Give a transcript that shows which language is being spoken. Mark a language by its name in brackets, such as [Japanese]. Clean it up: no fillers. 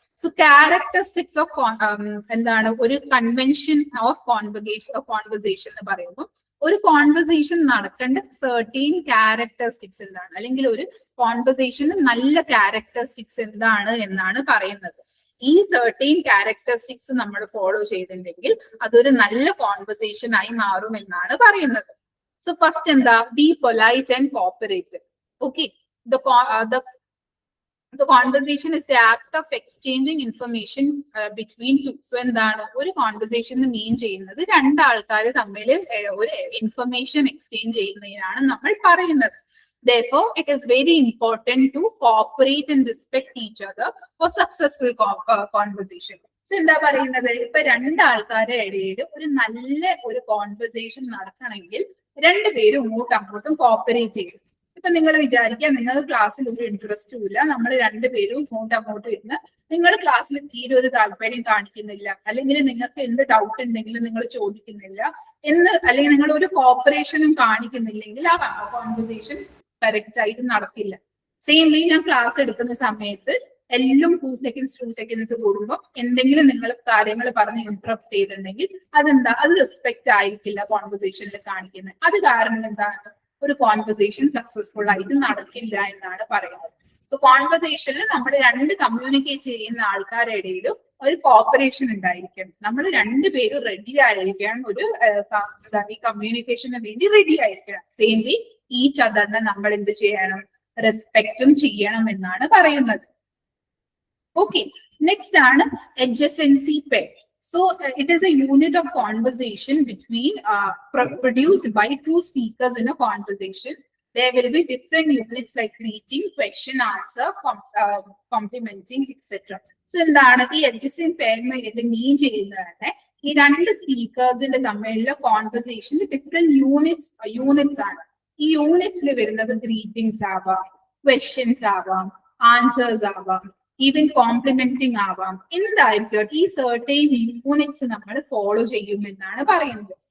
[Malayalam] So characteristics of എന്താണ് ഒരു convention of conversation എന്ന് പറയുമ്പോൾ ഒരു കോൺവെർസേഷൻ നടക്കേണ്ട സെർട്ടീൻ ക്യാരക്ടറിസ്റ്റിക്സ് എന്താണ്, അല്ലെങ്കിൽ ഒരു കോൺവെർസേഷന് നല്ല ക്യാരക്ടറിസ്റ്റിക്സ് എന്താണ് എന്നാണ് പറയുന്നത്. ഈ സെർട്ടീൻ ക്യാരക്ടറിസ്റ്റിക്സ് നമ്മൾ ഫോളോ ചെയ്തിട്ടുണ്ടെങ്കിൽ അതൊരു നല്ല കോൺവെർസേഷൻ ആയി മാറും എന്നാണ് പറയുന്നത്. [English] So first എന്താ? Be polite and cooperative. Okay, the conversation is the act of exchanging information between two. [Malayalam] So എന്താണ് ഒരു കോൺവെർസേഷൻ മീൻ ചെയ്യുന്നത് രണ്ടാൾക്കാർ തമ്മിൽ ഒരു ഇൻഫർമേഷൻ എക്സ്ചേഞ്ച് ചെയ്യുന്നതിനാണ് നമ്മൾ പറയുന്നത്. [English] Therefore, it is very important to cooperate and respect each other for successful conversation. [Malayalam] So എന്താ പറയുന്നത്? ഇപ്പൊ രണ്ടാൾക്കാരുടെ ഇടയിൽ ഒരു നല്ല ഒരു കോൺവെർസേഷൻ നടക്കണമെങ്കിൽ രണ്ടുപേരും അങ്ങോട്ടും കോപ്പറേറ്റ് ചെയ്യും. ഇപ്പൊ നിങ്ങൾ വിചാരിക്കുക നിങ്ങൾക്ക് ക്ലാസ്സിൽ ഒരു ഇൻട്രസ്റ്റും ഇല്ല, നമ്മൾ രണ്ടുപേരും അങ്ങോട്ട് ഇരുന്ന് നിങ്ങൾ ക്ലാസ്സിൽ തീരെ ഒരു താല്പര്യം കാണിക്കുന്നില്ല, അല്ലെങ്കിൽ നിങ്ങൾക്ക് എന്ത് ഡൗട്ട് ഉണ്ടെങ്കിലും നിങ്ങൾ ചോദിക്കുന്നില്ല അല്ലെങ്കിൽ നിങ്ങൾ ഒരു കോപ്പറേഷനും കാണിക്കുന്നില്ലെങ്കിൽ ആ കോൺവെർസേഷൻ കറക്റ്റ് ആയിട്ട് നടക്കില്ല. സെയിം വേ ഞാൻ ക്ലാസ് എടുക്കുന്ന സമയത്ത് എല്ലാം 2 സെക്കൻഡ്സ് കൂടുമ്പോൾ എന്തെങ്കിലും നിങ്ങൾ കാര്യങ്ങൾ പറഞ്ഞ് ഇന്ററപ്റ്റ് ചെയ്തിട്ടുണ്ടെങ്കിൽ അത് റെസ്പെക്ട് ആയിരിക്കില്ല കോൺവെർസേഷനിൽ കാണിക്കുന്നത്. അത് കാരണം എന്താണ്, ഒരു കോൺവെർസേഷൻ സക്സസ്ഫുൾ ആയിട്ട് നടക്കില്ല എന്നാണ് പറയുന്നത്. സോ കോൺവെർസേഷനിൽ നമ്മൾ കമ്മ്യൂണിക്കേറ്റ് ചെയ്യുന്ന ആൾക്കാരുടെ ഇടയിലും ഒരു കോപ്പറേഷൻ ഉണ്ടായിരിക്കണം. നമ്മൾ രണ്ടുപേരും റെഡി ആയിരിക്കണം, ഈ കമ്മ്യൂണിക്കേഷന് വേണ്ടി റെഡി ആയിരിക്കണം. സെയിം വേ ഈച്ച് അതറിനെ നമ്മൾ എന്ത് ചെയ്യണം, റെസ്പെക്റ്റും ചെയ്യണം എന്നാണ് പറയുന്നത്. [English] Okay, next ആണ് adjacency pair. So it is a unit of conversation between produced by 2 speakers in a conversation. There will be different units like greeting, question, answer, complimenting, etc. [Malayalam] So എന്താണ് ഈ adjacent pair ഇത് മീൻ ചെയ്യുന്നത്, ഈ 2 സ്പീക്കേഴ്സിന്റെ തമ്മിലുള്ള conversation different units ആണ്. ഈ യൂണിറ്റ്സിൽ വരുന്നത് greetings ആവാം, ക്വസ്റ്റ്യൻസ് ആവാം, ആൻസേഴ്സ് ആവാം, ഈവൻ കോംപ്ലിമെന്റിങ് ആവാം, എന്തായിരിക്കും ഈ സർട്ടൈൻ യൂണിറ്റ്സ് നമ്മൾ ഫോളോ ചെയ്യും എന്നാണ് പറയുന്നത്.